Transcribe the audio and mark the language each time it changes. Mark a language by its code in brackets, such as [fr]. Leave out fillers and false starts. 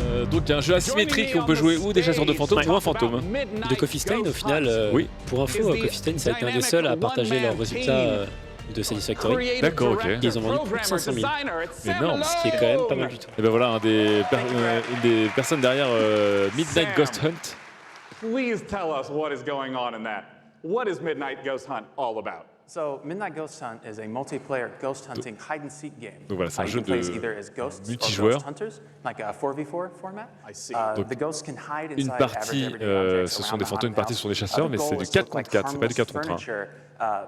[fr] Donc il y a un jeu asymétrique, on peut jouer ou des chasseurs de fantômes ou un fantôme. De Coffee Stain au final, oui. Pour info, Coffee Stain ça a été un des seuls à partager leurs résultats de Satisfactory. D'accord, ok. Ils ont vendu plus de 500 000. Énorme. Ce qui est quand même pas mal du tout. Et ben voilà, une des personnes derrière Midnight Ghost Hunt. [en] Please tell us what is going on in that. What is Midnight Ghost Hunt all about? So, Midnight Ghost Hunt is a multiplayer ghost hunting hide and seek game. [fr] Donc voilà, c'est un jeu de multijoueur. [en] Like a 4v4 format. [fr] Donc, [en] the ghosts can hide [fr] une [en] inside [fr] partie, ce sont des fantômes, une partie, ce sont des chasseurs, mais c'est du 4 contre 4, c'est pas du 4 contre 1.